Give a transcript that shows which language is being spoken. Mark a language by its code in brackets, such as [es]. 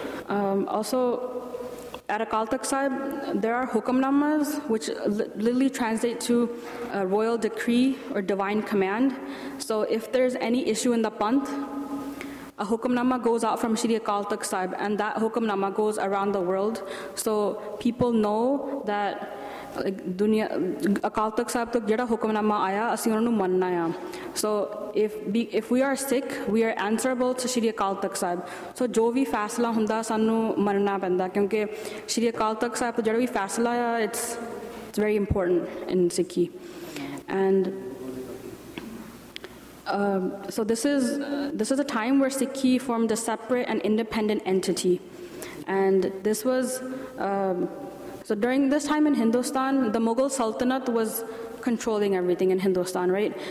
[en] Also, at Akal Takht Sahib, there are hukamnamas, which literally translate to a royal decree or divine command. So if there's any issue in the panth, a hukamnama goes out from Shri Akal Takht Sahib, and that hukamnama goes around the world. So people know that [pa] Akal Takht Sahib ਤਕ ਜਦਾ ਹੁਕਮਨਾਮਾ ਆਇਆ, ਅਸੀ ਉਨੂੰ ਮੰਨਣਾ ਯਾ. [en] So if we are sick, we are answerable to Shri Akal Takht Sahib. [pa] So ਜੋ ਵੀ ਫ਼ੈਸਲਾ ਹੁੰਦਾ ਸਾਨੂੰ ਮੰਨਣਾ ਪੈਂਦਾ, ਕਿਉਂਕਿ ਸ਼੍ਰੀ ਅਕਾਲ ਤਖ਼ਤ ਸਾਹਿਬ ਜਦਾ ਵੀ ਫ਼ੈਸਲਾ ਆਇਆ, [en] it's very important in Sikhi. And so this is a time where Sikhi formed a separate and independent entity. And this was so during this time in Hindustan, the Mughal Sultanate was controlling everything in Hindustan, right?